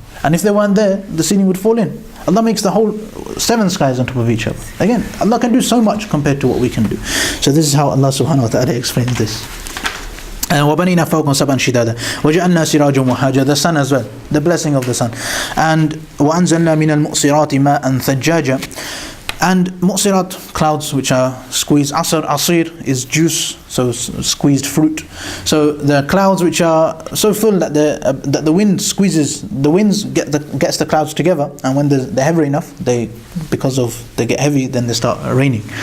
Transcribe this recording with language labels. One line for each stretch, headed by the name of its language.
English: And if they weren't there, the ceiling would fall in. Allah makes the whole 7 skies on top of each other. Again, Allah can do so much compared to what we can do. So this is how Allah subhanahu wa ta'ala explains this.
Arabic: وَبَنِينَا فَوْقَهُمْ سَبْعًا شِدَادًا وَجَعَلْنَا سِرَاجًا وَهَّاجًا.
English: The sun as well, the blessing of the sun.
Arabic: And وَأَنزَلْنَا مِنَ الْمُؤْصِرَاتِ مَاءً ثَجَّاجًا.
English: And mu'sirat, clouds which are squeezed. Asir is juice, so squeezed fruit. So the clouds which are so full that the wind squeezes, the winds gets the clouds together, and when they're heavy enough, they get heavy, then they start raining.